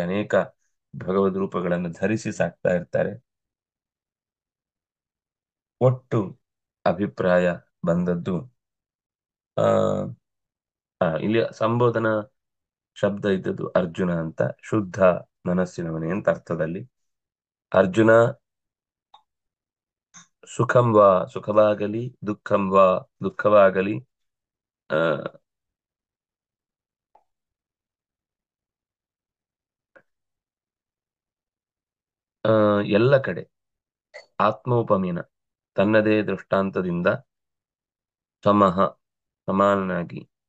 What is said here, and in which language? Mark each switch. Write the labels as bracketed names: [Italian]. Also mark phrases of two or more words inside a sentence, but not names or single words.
[Kannada] ಅನೇಕ ಭಗವದ್ ರೂಪಗಳನ್ನು ಧರಿಸಿ ಸಾಕ್ತಾ ಇರ್ತಾರೆ. ಒಟ್ಟು ಅಭಿಪ್ರಾಯ ಬಂದದ್ದು ಆ ಇಲ್ಲಿ ಸಂಬೋಧನಾ ಶಬ್ದ ಇದ್ದದ್ದು ಅರ್ಜುನ ಅಂತ, ಶುದ್ಧ ಮನಸ್ಸಿನವನೇ ಅಂತ ಅರ್ಥದಲ್ಲಿ. ಅರ್ಜುನ, [Sanskrit] ಸುಖಂ ವಾ [Kannada] ಸುಖವಾಗಲಿ, [Sanskrit] ದುಃಖಂ ವಾ [Kannada] ದುಃಖವಾಗಲಿ, ಆ, ಆ, ಎಲ್ಲ ಕಡೆ ಆತ್ಮೋಪಮಿನ ತನ್ನದೇ ದೃಷ್ಟಾಂತದಿಂದ ಸಮಃ ಸಮಾನನಾಗಿ,